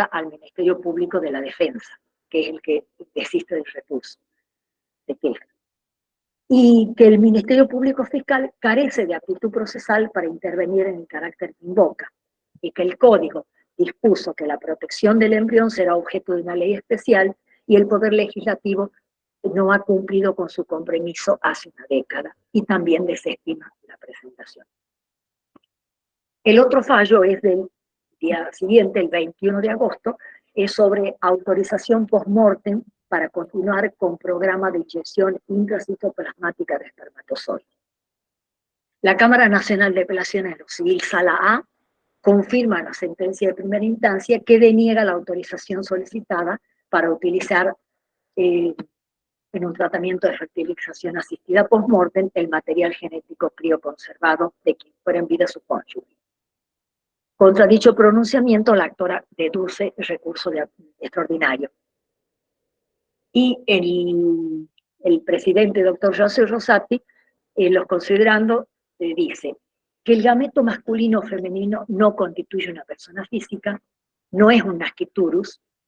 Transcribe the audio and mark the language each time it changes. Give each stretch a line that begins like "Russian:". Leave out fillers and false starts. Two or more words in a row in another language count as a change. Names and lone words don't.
Spanish: al Ministerio Público de la Defensa, que es el que desiste del recurso de queja, y que el Ministerio Público Fiscal carece de aptitud procesal para intervenir en el carácter que invoca, y que el Código dispuso que la protección del embrión será objeto de una ley especial y el Poder Legislativo no ha cumplido con su compromiso hace una década y también desestima la presentación. El otro fallo es del día siguiente, el 21 de agosto, es sobre autorización post-mortem para continuar con programa de inyección intracitoplasmática de espermatozoides. La Cámara Nacional de Apelaciones de lo Civil, Sala A, confirma la sentencia de primera instancia que deniega la autorización solicitada para utilizar en un tratamiento de fertilización asistida post-mortem el material genético crioconservado de quien fuera en vida su cónyuge. Contra dicho pronunciamiento, la actora deduce el recurso extraordinario. Y el presidente, doctor José Rosati, los considerando, dice que el gameto masculino o femenino no constituye una persona física, no es un nasciturus.